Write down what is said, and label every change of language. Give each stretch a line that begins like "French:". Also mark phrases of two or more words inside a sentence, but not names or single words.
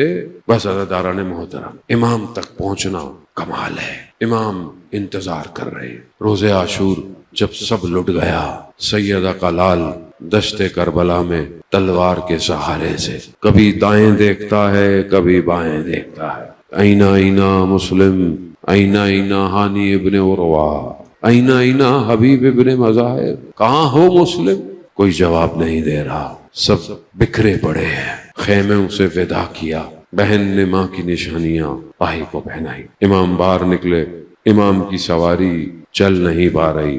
Urdu: بس عزاداران محترم, امام تک پہنچنا کمال ہے. امام انتظار کر رہے ہیں. روز عاشور جب سب لٹ گیا, سیدہ کا لال دشت کربلا میں تلوار کے سہارے سے کبھی دائیں دیکھتا ہے کبھی بائیں دیکھتا ہے.
Arabic: اینا اینا مسلم, اینا اینا ہانی ابن عروہ, اینا اینا حبیب ابن مظاہر.
Urdu: کہاں ہو مسلم؟ کوئی جواب نہیں دے رہا. سب بکھرے پڑے ہیں. خیموں سے ودا کیا. بہن نے ماں کی نشانیاں بھائی کو پہنائی. امام باہر نکلے. امام کی سواری چل نہیں پا رہی.